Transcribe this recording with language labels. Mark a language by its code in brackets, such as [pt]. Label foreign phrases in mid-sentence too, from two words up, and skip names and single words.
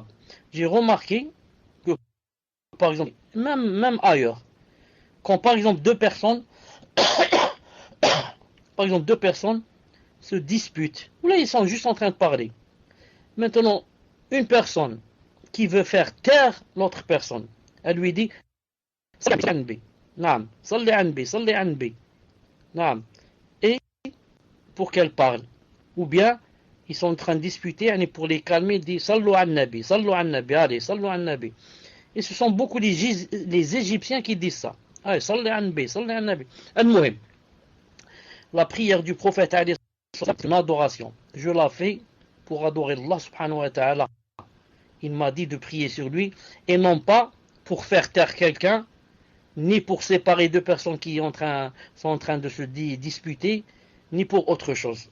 [fr] J'ai remarqué que, par exemple, même ailleurs, quand par exemple deux personnes se disputent, ou là ils sont juste en train de parler. Maintenant, une personne qui veut faire taire l'autre personne, Elle lui dit [ar] صل على النبي. نعم. صل على النبي. صل على النبي. نعم. [fr] Et pour qu'elle parle. Ou bien, ils sont en train de disputer, et pour les calmer, ils disent [ar] صلوا على النبي. صلوا على النبي. Allez, صلوا على النبي. [fr] Et ce sont beaucoup les Égyptiens qui disent ça. Allez, [ar] صل على النبي. صل على النبي. [fr] Al-Muhim. La prière du prophète, c'est une adoration. Je la fais pour adorer Allah [ar] سبحانه وتعالى. [fr] Il m'a dit de prier sur lui, et non pas pour faire taire quelqu'un, ni pour séparer deux personnes qui sont en train de se disputer, ni pour autre chose.